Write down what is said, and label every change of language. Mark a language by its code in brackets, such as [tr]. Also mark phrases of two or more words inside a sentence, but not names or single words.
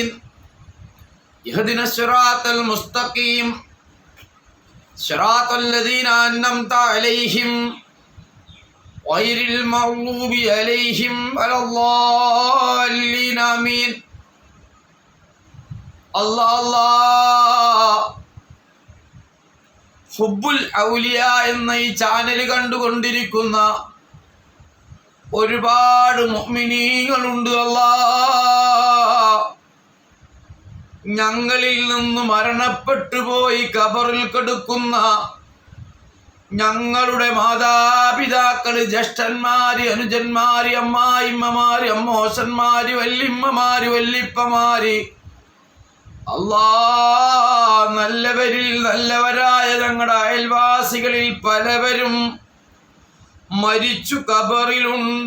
[ar] اهدنا الصراط المستقيم صراط الذين أنعمت عليهم غير المغضوب عليهم ولا الضالين آمين. الله الله. [ml] ഹുബ്ബുൽ ഔലിയ എന്ന ഈ ചാനൽ കണ്ടുകൊണ്ടിരിക്കുന്ന ഒരുപാട് മുഅ്മിനീങ്ങളുണ്ട്. അല്ലാഹ്, ഞങ്ങളിൽ നിന്ന് മരണപ്പെട്ടു പോയി ഖബറിൽ കിടക്കുന്ന ഞങ്ങളുടെ മാതാപിതാക്കള്, ജ്യേഷ്ഠന്മാര്, അനുജന്മാര്, അമ്മായിമ്മമാര്, അമ്മോശന്മാര്, വല്യമ്മമാര്, വല്യപ്പമാര്, അല്ലാഹ്, നല്ലവരിൽ നല്ലവരായ ഞങ്ങളുടെ അയൽവാസികളിൽ പലവരും മരിച്ചു ഖബറിലുണ്ട്.